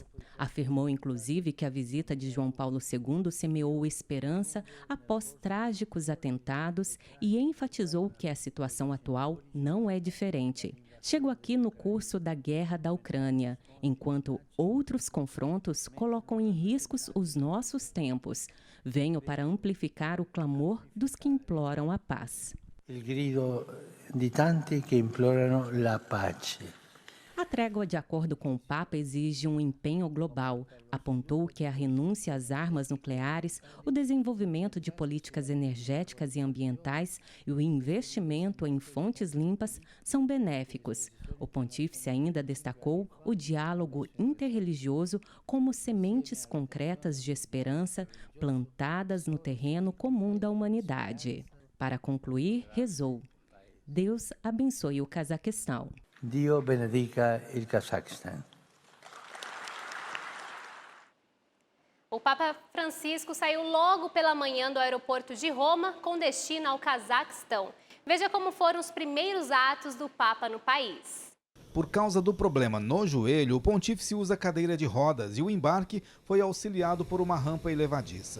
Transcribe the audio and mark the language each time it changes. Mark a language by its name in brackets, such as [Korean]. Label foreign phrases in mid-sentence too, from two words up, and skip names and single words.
[Portuguese] Afirmou, inclusive, que a visita de João Paulo II semeou esperança após trágicos atentados e enfatizou que a situação atual não é diferente. Chego aqui no curso da guerra da Ucrânia, enquanto outros confrontos colocam em riscos os nossos tempos. Venho para amplificar o clamor dos que imploram a paz. [Italian] Il grido di tanti che implorano la pace. [Portuguese] A trégua, de acordo com o Papa, exige um empenho global. Apontou que a renúncia às armas nucleares, o desenvolvimento de políticas energéticas e ambientais e o investimento em fontes limpas são benéficos. O pontífice ainda destacou o diálogo interreligioso como sementes concretas de esperança plantadas no terreno comum da humanidade. Para concluir, rezou: Deus abençoe o Cazaquistão. [Italian] Dio benedica il Kazakhstan. [Portuguese] O Papa Francisco saiu logo pela manhã do aeroporto de Roma com destino ao Cazaquistão. Veja como foram os primeiros atos do Papa no país. Por causa do problema no joelho, o pontífice usa cadeira de rodas e o embarque foi auxiliado por uma rampa elevadiça.